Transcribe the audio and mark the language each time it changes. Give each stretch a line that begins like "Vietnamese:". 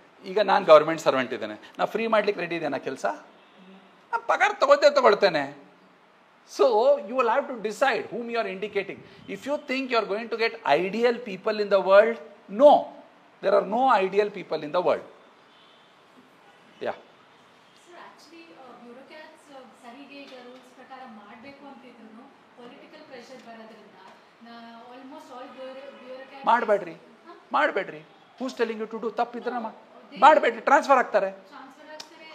Kannada: ಈಗ ನಾನು government servant ಇದ್ದೇನೆ, ನಾ ಫ್ರೀ ಮಾಡ್ಲಿಕ್ಕೆ ರೆಡಿ ಇದೆಯಾ ಕೆಲಸ? ನಾನು ಪಗಾರ ತಗೊಳ್ತೇನೆ.
English: So you will have to decide whom you are indicating. If you think you are going to get ideal people in the world, no. There are no ideal people in the world. Yeah. Sir, actually,
Kannada: bureaucrats sarige ಈಗ rules ಪ್ರಕಾರ ಮಾಡಬೇಕು ಅಂತಿದ್ರು political pressure ಬರೋದ್ರಿಂದ
English: almost all
Kannada: bureaucrats ಮಾಡಬೇಡ್ರಿ.
English: Who's telling you to do?
Kannada: ತಪ್ಪಿದ್ರೆ ಮಾಡಬೇಡ್ರಿ, transfer ಆಗ್ತಾರೆ. Transfer ಆಗ್ತಾರೆ.